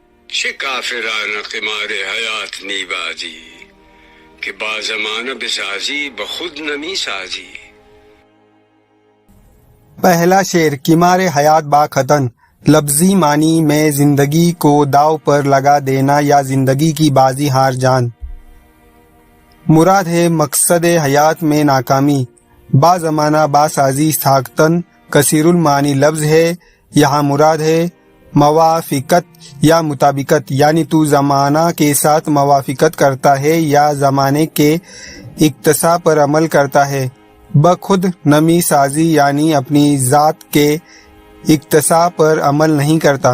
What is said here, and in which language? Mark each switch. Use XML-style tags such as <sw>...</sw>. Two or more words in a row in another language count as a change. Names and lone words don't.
<fa>چه کافرانه قمار حیات نی بازی کہ با زمانہ بسازی بخود نمی سازی.</fa> <ur>پہلا شعر</ur> <fa>قمار حیات با ختن</fa> <ur>لفظی معنی میں زندگی کو داؤ پر لگا دینا یا زندگی کی بازی ہار جان. مراد ہے مقصد حیات میں ناکامی.</ur> <fa>با زمانہ با سازی ساختن</fa> <ur>کثیر المعانی لفظ ہے. یہاں مراد ہے موافقت یا مطابقت، یعنی تو زمانہ کے ساتھ موافقت کرتا ہے یا زمانے کے اقتضاء پر عمل کرتا ہے.</ur> <fa>بخود نمی سازی</fa> <ur>یعنی اپنی ذات کے اقتضاء پر عمل نہیں کرتا.</ur>